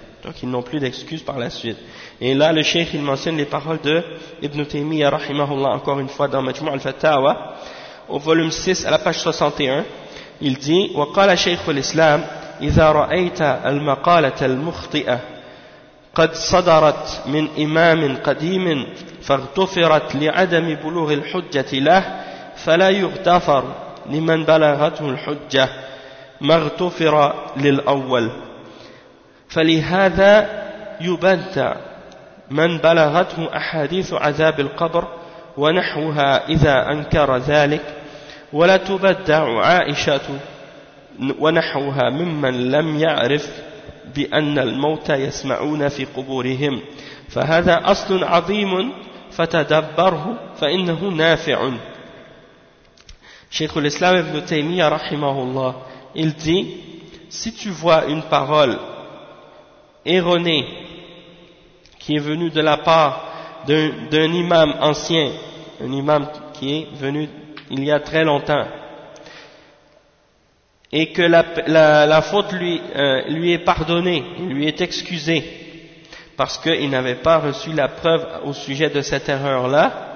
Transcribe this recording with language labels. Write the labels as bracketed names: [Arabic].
[French] Donc ils n'ont plus d'excuses par la suite. Et là le cheikh il mentionne les paroles de Ibn Taymiyyah rahimahullah encore une fois dans Majmou' al-Fatawa au volume 6 à la page 61. Il dit [Arabic] wa qala cheikh al-islam idha ra'ayta al-maqalat al-mukhti'a قد صدرت من إمام قديم فاغتفرت لعدم بلوغ الحجة له فلا يغتفر لمن بلغته الحجة ما اغتفر للأول فلهذا يبنت من بلغته أحاديث عذاب القبر ونحوها إذا أنكر ذلك ولا تبدع عائشة ونحوها ممن لم يعرف بأن الموتى يسمعون في قبورهم فهذا أصل عظيم فتدبره فإنه نافع. [French] Cheikh l'Islam Ibn Taymiyyah rahimahullah, il dit: si tu vois une parole erronée qui est venue de la part d'un imam ancien, un imam qui est venu il y a très longtemps, et que la faute lui est pardonnée, lui est excusée, parce qu'il n'avait pas reçu la preuve au sujet de cette erreur-là,